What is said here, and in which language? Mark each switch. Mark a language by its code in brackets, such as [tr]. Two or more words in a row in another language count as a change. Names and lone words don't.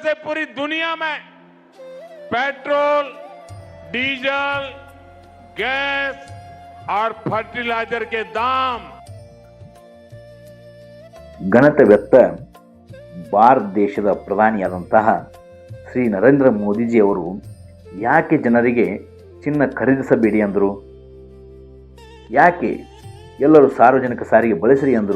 [hi] से पूरी दुनिया में पेट्रोल, डीजल, गैस और फर्टिलाइजर के दाम [kn] ಗಣತವ್ಯತ್ತ ಭಾರತ ದೇಶದ ಪ್ರಧಾನಿಯಾದಂತಹ ಶ್ರೀ ನರೇಂದ್ರ ಮೋದಿಜಿಯವರು ಯಾಕೆ ಜನರಿಗೆ ಚಿನ್ನ ಖರೀದಿಸಬೇಡಿ ಅಂದರು? ಯಾಕೆ ಎಲ್ಲರೂ ಸಾರ್ವಜನಿಕ ಸಾರಿಗೆ ಬಳಸಿರಿ ಅಂದರು?